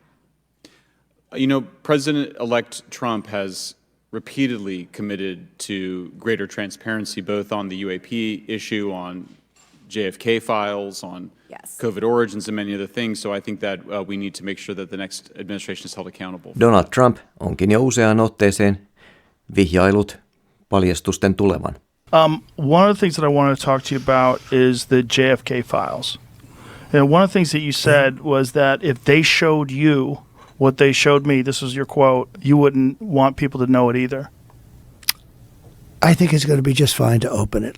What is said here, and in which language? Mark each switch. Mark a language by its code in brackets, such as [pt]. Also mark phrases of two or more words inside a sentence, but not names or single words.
[en] President-elect Trump has repeatedly committed to greater transparency, both on the UAP issue, on JFK files, on COVID origins, and many other things. So I think that we need to make sure that the next administration is held accountable. [fi] Donald Trump onkin jo useaan otteeseen vihjailut paljastusten tulevan. [en] One of the things that I want to talk to you about is the JFK files. And one of the things that you said was that if they showed you what they showed me, this was your quote, you wouldn't want people to know it either. I think it's going to be just fine to open it.